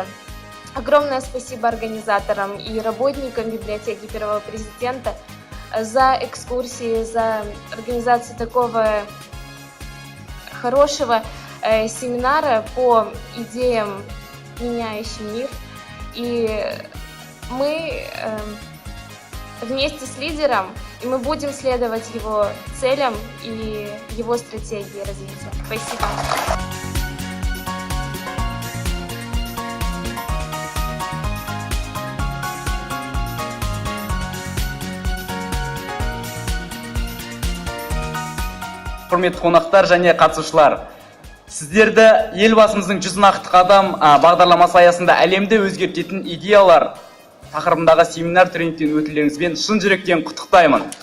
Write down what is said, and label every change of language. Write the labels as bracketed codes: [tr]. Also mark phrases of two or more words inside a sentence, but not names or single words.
[ru] Огромное спасибо организаторам и работникам библиотеки Первого президента за экскурсии, за организацию такого хорошего семинара по идеям, меняющим мир. И мы вместе с лидером, и мы будем следовать его целям и его стратегии развития. Спасибо. [kk] Құрметті қонақтар және қатысушылар, сіздерді елбасымыздың 100 нақты қадам бағдарламасы аясында әлемді өзгертетін идеялар тақырыбындағы семинар тренингтен өтулеріңізбен шын жүректен құттықтаймын.